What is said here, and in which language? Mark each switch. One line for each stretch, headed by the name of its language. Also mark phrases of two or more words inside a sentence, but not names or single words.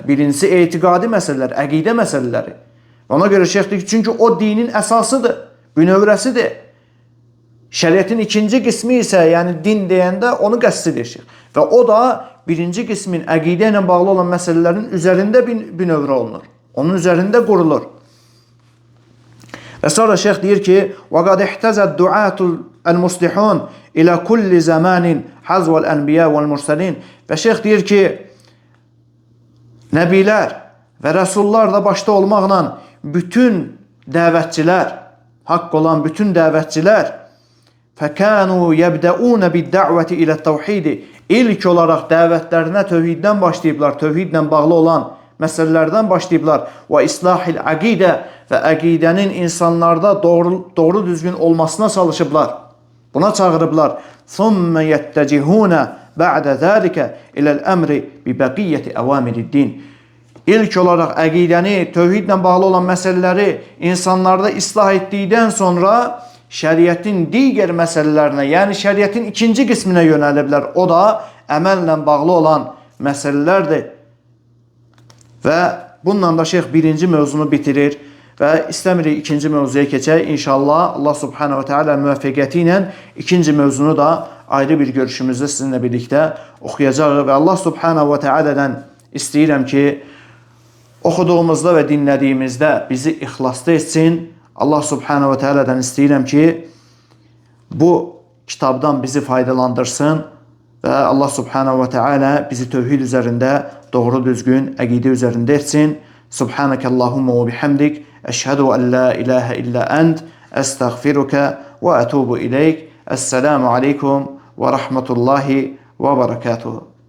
Azerbaijani: Birincisi, etiqadi məsələlər, əqidə məsələləri. Ona görə şeyx deyir ki, çünki o dinin əsasıdır, bünövrəsidir. Şəriətin ikinci qismi isə, yəni din deyəndə onu qəsd edir şeyx. Və o da birinci qismin əqidə ilə bağlı olan məsələlərin üzərində bünövrə olunur. Onun üzərində qurulur. Və sonra şeyx deyir ki,
Arabic: وَقَدْ اِحْتَزَ الدُّعَاتُ الْمُسْلِحُونَ إِلَى كُلِّ زَمَانٍ حَزْوَ الْأَنْبِيَا وَالْمُرْسَلِينَ.
Azerbaijani: Və şeyx deyir ki, nəbilər və rəsullar da başda olmaqla bütün dəvətçilər, haqq olan bütün dəvətçilər
Arabic: فَكَانُوا يَبْدَؤُونَ بِالدَّعْوَةِ إِلَى التَّوْحِيدِ.
Azerbaijani: İlk olaraq dəvətlərinə tövhiddən başlayıblar, tövhidlə bağlı olan məsələlərdən başlayıblar. Və islahil əqidə, və əqidənin insanlarda doğru düzgün olmasına çalışıblar. Buna çağırıblar.
Arabic: ثُمَّ يَتَّجِهُونَ بَعْدَ ذَلِكَ إِلَى الْأَمْرِ بِبَقِيَّةِ أَوَامِرِ الدِّينِ.
Azerbaijani: İlk olaraq əqidəni, tövhidlə bağlı olan məsələləri insanlarda islah etdikdən sonra şəriətin digər məsələlərinə, yəni şəriətin ikinci qisminə yönəliblər. O da əməllə bağlı olan məsələlərdir. Və bununla da şeyx birinci mövzunu bitirir və istəmirik ikinci mövzuya keçək. İnşallah
Arabic: الله سبحانه وتعالى
Azerbaijani: müvəffəqiyyəti ilə ikinci mövzunu da ayrı bir görüşümüzdə sizinlə birlikdə oxuyacağıq. Və
Arabic: الله سبحانه وتعالى
Azerbaijani: istəyirəm ki, oxuduğumuzda və dinlədiyimizdə bizi ixlasda etsin.
Arabic: الله سبحانه وتعالى
Azerbaijani: istəyirəm ki, bu kitabdan bizi faydalandırsın və
Arabic: الله سبحانه وتعالى
Azerbaijani: bizi tövhid üzərində doğru düzgün əqidə üzərində etsin.
Arabic: سبحانك اللهم وبحمدك، أشهد أن لا إله إلا أنت، أستغفرك وأتوب إليك. السلام عليكم ورحمة الله وبركاته.